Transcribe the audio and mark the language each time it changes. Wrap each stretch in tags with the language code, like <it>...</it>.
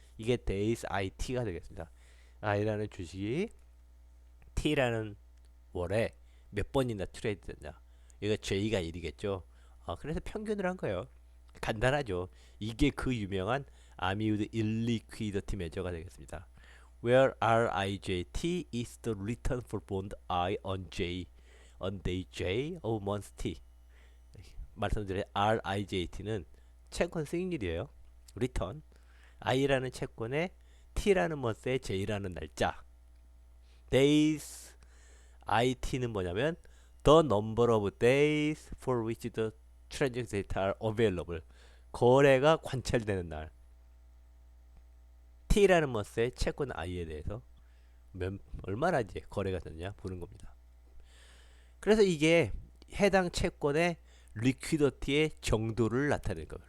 <ko>이게 days IT가 되겠습니다. I라는 주식이 T라는 월에 몇 번이나 트레이드 됐냐. 이거 J가 1이겠죠. 그래서 평균을 한 거예요. 간단하죠. 이게 그 유명한 아미우드 일리퀴디티 매저가 되겠습니다.</ko> <en>Where RIJT is the return for bond I on J on day J of month T.</en> <ko>말씀드린 RIJT는 채권 수익률이에요. 리턴. I라는 채권에 T라는 month에 J라는 날짜. Days IT는 뭐냐면</ko> <en>the number of days for which the transaction data are available.</en> <ko>거래가 관찰되는 날. T라는 month의 채권 I에 대해서 얼마나 이제 거래가 됐냐 보는 겁니다. 그래서 이게 해당 채권의 리퀴디티의 정도를 나타내는 거예요.</ko>